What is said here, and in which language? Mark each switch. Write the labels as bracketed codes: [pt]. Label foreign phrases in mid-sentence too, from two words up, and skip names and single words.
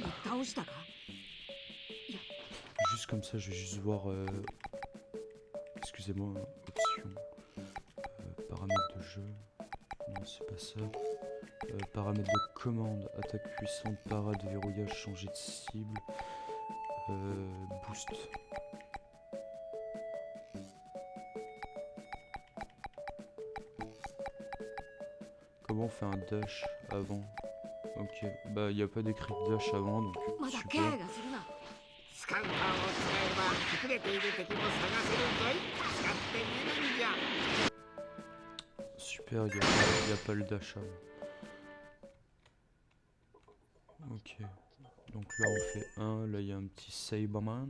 [ja] 倒したか？ [fr] Juste comme ça, je vais juste voir... Excusez-moi, option. Paramètres de jeu. Non, c'est pas ça. Paramètres de commande. Attaque puissante, parade, verrouillage, changer de cible. Boost. Comment on fait un dash avant? Ok, bah y a pas d'écrit dash avant, donc [ja] まだ気配 [fr] super. [ja] がするな。スカウターを使えば隠れている敵も探せるぞい。使ってみるんじゃ。 [fr] Super, y a pas le dash avant. Ok, donc là on fait 1, là il y a un petit Saberman.